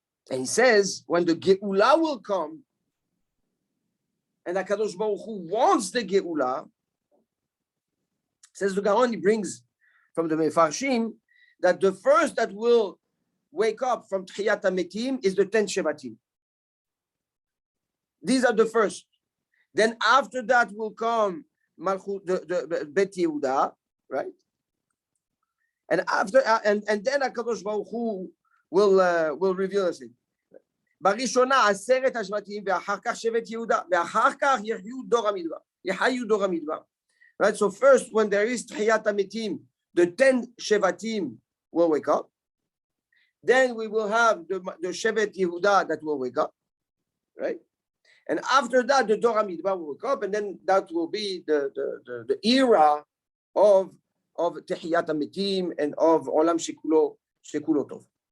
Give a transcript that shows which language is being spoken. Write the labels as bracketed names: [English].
[English] And he says, when the Geula will come, and HaKadosh Baruch Hu wants the Geula, says the Gaon, he brings from the Mefarshim that the first that will wake up from Tchiyat HaMetim is the 10 Shevatim. These are the first. Then after that will come Malchut, the Bet Yehuda, right? And after and then HaKadosh Baruch Hu will reveal us it. [Hebrew] בראשונה 10 השבטים ואחר כך שבט יהודה ואחר כך יחיו דור המדבר. [English] Right, so first when there is Tchiyat HaMetim, the 10 Shevatim will wake up. Then we will have the Shevet Yehuda that will wake up, right? And after that, the Door HaMidbar will wake up, and then that will be the era of Tchiyat HaMetim and of Olam Shekulo Tov.